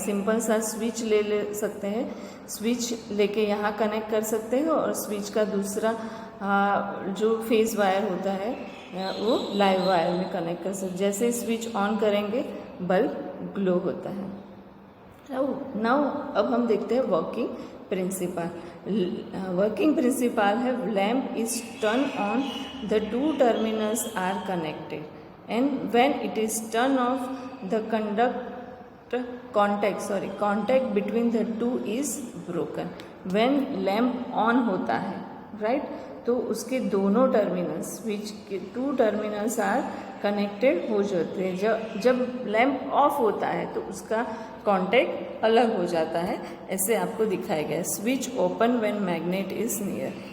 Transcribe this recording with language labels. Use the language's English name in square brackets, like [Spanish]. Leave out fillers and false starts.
[Hindi] Simple सा switch ले सकते हैं, स्विच लेके यहाँ कनेक्ट कर सकते हैं और स्विच का दूसरा जो फेस वायर होता है वो लाइव वायर में कनेक्ट कर सकते। जैसे स्विच ऑन करेंगे बल्ब ग्लो होता है। नाउ अब हम देखते हैं वर्किंग प्रिंसिपल। वर्किंग प्रिंसिपल है [English] Lamp is turn on the 2 terminals are connected and when it is turn off the contact between the two is broken। when lamp on [Hindi] होता है, right, तो उसके दोनों टर्मिनल्स स्विच के 2 terminals are connected हो जाते हैं। जब लैम्प ऑफ होता है तो उसका कांटेक्ट अलग हो जाता है। ऐसे आपको दिखाया गया है। [English] Switch open when magnet is near.